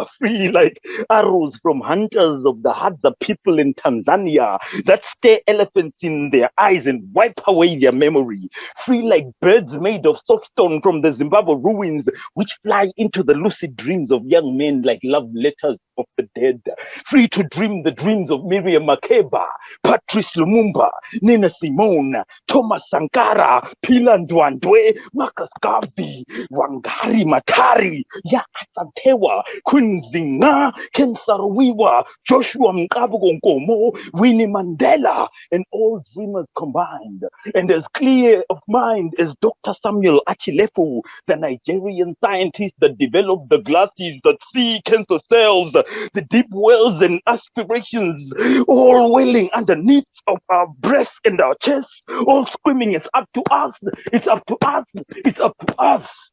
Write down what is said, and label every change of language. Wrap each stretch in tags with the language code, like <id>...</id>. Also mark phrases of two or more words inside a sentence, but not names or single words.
<en>Free like arrows from hunters of the Hadza people in Tanzania that stare elephants in their eyes and wipe away their memory. Free like birds made of soapstone from the Zimbabwe ruins, which fly into the lucid dreams of young men like love letters of the dead. Free to dream the dreams of Miriam Makeba, Patrice Lumumba, Nina Simone, Thomas Sankara, Pila Ndwandwe, Marcus Garvey, Wangari Matari, Ya Asantewa, Queen Zinga, Ken Saro-Wiwa, Joshua Nkomo, Winnie Mandela, and all dreamers combined. And as clear of mind as Dr. Samuel Achilefu, the Nigerian scientist that developed the glasses that see cancer cells, the deep wells and aspirations, all wailing underneath of our breasts and our chests, all screaming, it's up to us, it's up to us, it's up to us.</en>